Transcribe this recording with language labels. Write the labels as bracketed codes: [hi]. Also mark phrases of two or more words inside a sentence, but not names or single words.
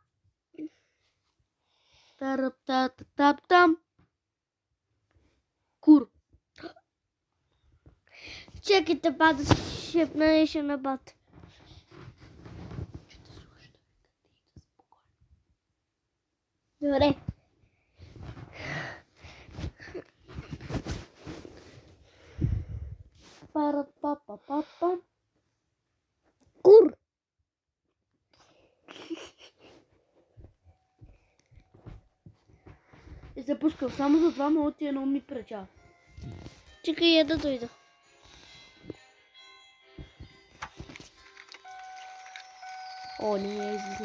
[bg] Тарап-та-та-тап-там. Кур. Чакайте, бата, шепна нещо на бата. Добре. Пара-па-па-па-па. Кур. И се пускам само за 2 минути, едно ми преча. Чакай я да дойда. О, не я излизам.